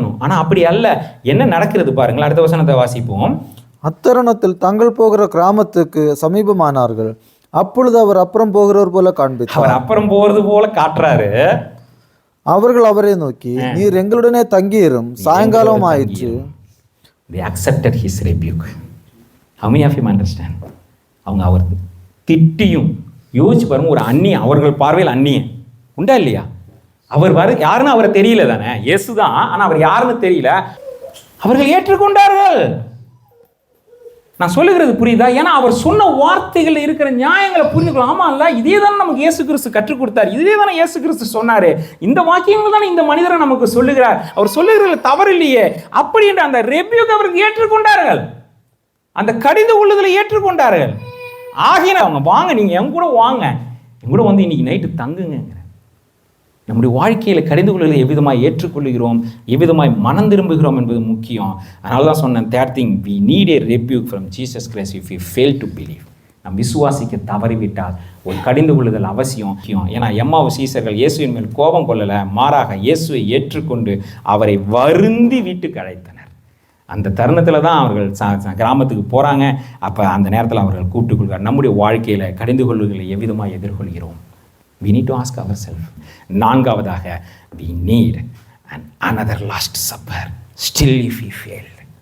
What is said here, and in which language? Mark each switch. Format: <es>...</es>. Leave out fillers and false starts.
<ta>ஆனால் அப்படி அல்ல. என்ன நடக்கிறது பாருங்கள். அடுத்த வசனத்தை வாசிப்போம். அத்தருணத்தில் தங்கள் போகிற கிராமத்துக்கு சமீபமானார்கள். அப்பொழுது அவர் அப்புறம் போகிறவர் போல காண்பித்தார். அவர் அப்புறம் போறது போல காட்டுறாரு. அவர்கள் அவரை நோக்கி, நீர் எங்களுடனே தங்கியிரும், சாயங்காலம் ஆயிற்று.</ta> <en>They accepted his rebuke. How many of you understand?</en> <ta>அவங்க அவர் திட்டியும் யோசிச்சு பாருங்க, ஒரு அந்நிய, அவர்கள் பார்வையில் அந்நியன் உண்டா இல்லையா? அவர் யாருன்னு அவரை தெரியல தானே, இயேசுதான். ஆனால் அவர் யாருன்னு தெரியல. அவர்கள் ஏற்றுக்கொண்டார்கள். நான் சொல்லுகிறது புரியுதா? ஏன்னா அவர் சொன்ன வார்த்தைகள் இருக்கிற நியாயங்களை புரிஞ்சுக்கலாம். ஆமா இல்ல, இதே தானே நமக்கு இயேசு கிறிஸ்து கற்றுக் கொடுத்தார், இதே தானே இயேசு கிறிஸ்து சொன்னாரு, இந்த வாக்கியங்கள் தானே இந்த மனிதரை நமக்கு சொல்லுகிறார். அவர் சொல்லுகிறது தவறு இல்லையே. அப்படி என்று அந்த ரெபியூக் அவருக்கு ஏற்றுக்கொண்டார்கள், அந்த கடிந்து கொள்ளுதலை ஏற்றுக்கொண்டார்கள். ஆகிய அவங்க வாங்க, நீங்க என் கூட வாங்க, என் கூட வந்து இன்னைக்கு நைட்டு தங்குங்க. நம்முடைய வாழ்க்கையில் கடிந்து கொள்ளுதலை எவ்விதமாய் ஏற்றுக்கொள்கிறோம், எவ்விதமாய் மனம் திரும்புகிறோம் என்பது முக்கியம். அதனால தான் சொன்னேன்,</ta> <en>Third thing, we need a rebuke from Jesus Christ if we fail to believe.</en> <ta>நம் விசுவாசிக்க தவறிவிட்டால் ஒரு கடிந்து கொள்ளுதல் அவசியம். ஏன்னா எம்மாவு சீசர்கள் இயேசுவின் மேல் கோபம் கொள்ளலை, மாறாக இயேசுவை ஏற்றுக்கொண்டு அவரை வருந்தி வீட்டுக்கு அழைத்தனர். அந்த தருணத்தில் தான் அவர்கள் கிராமத்துக்கு போகிறாங்க. அப்போ அந்த நேரத்தில் அவர்கள் கூப்பிட்டு கொள்கிறார். நம்முடைய வாழ்க்கையில் கடிந்து கொள்ளுதலை எவ்விதமாக எதிர்கொள்கிறோம்?</ta> <en>We need to ask ourselves. நான்காவதாக, we need another last supper still if we failed.</en>